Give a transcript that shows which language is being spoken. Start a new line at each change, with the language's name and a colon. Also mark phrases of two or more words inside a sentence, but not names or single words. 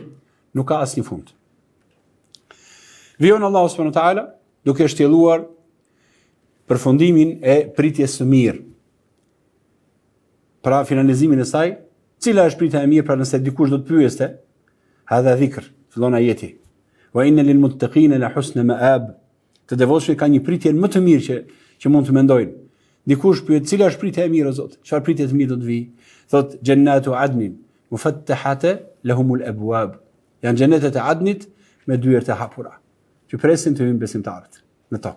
Albanian: Nuk ka asnjë fund. Vijon Allahu
Arabic: سبحانه وتعالى
Albanian: duke shtjelluar përfundimin e pritjes së mirë. Pra finalizimin e saj, cila është pritja e mirë, pra nëse dikush do të pyeste,
Arabic: هذا ذكر,
Albanian: fillon ajeti.
Arabic: وإن للمتقين لحسن مآب.
Albanian: Të devotshmit ka një pritje më të mirë që mund të mendojnë. Dikush pyet, cila është pritja e mirë o Zot? Çfarë pritje të mirë do të vijë?
Arabic: Thot جنات عدن مفتحة لهم الأبواب.
Albanian: Janë xhenetet e Adnit me dyert e hapura, që presin të hyjnë besimtarët në to.